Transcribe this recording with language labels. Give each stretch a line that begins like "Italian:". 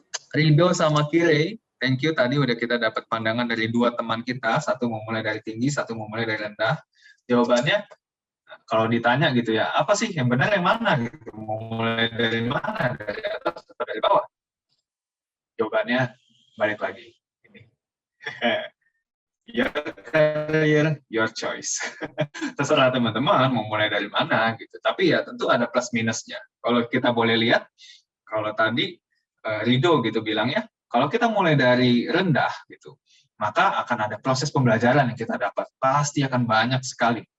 Indonesian: Rido sama Kire,
English: thank you.
Indonesian: Tadi udah kita dapat pandangan dari dua teman kita, satu mau mulai dari tinggi, satu mau mulai dari rendah. Jawabannya, kalau ditanya gitu ya, apa sih yang benar yang mana? Gitu. Mau mulai dari mana? Dari atas atau dari bawah? Jawabannya balik lagi. Ini.
English: Your career, your choice.
Indonesian: Terserah teman-teman mau mulai dari mana gitu. Tapi ya tentu ada plus minusnya. Kalau kita boleh lihat, kalau tadi Rido gitu bilangnya, kalau kita mulai dari rendah gitu, maka akan ada proses pembelajaran yang kita dapat. Pasti akan banyak sekali.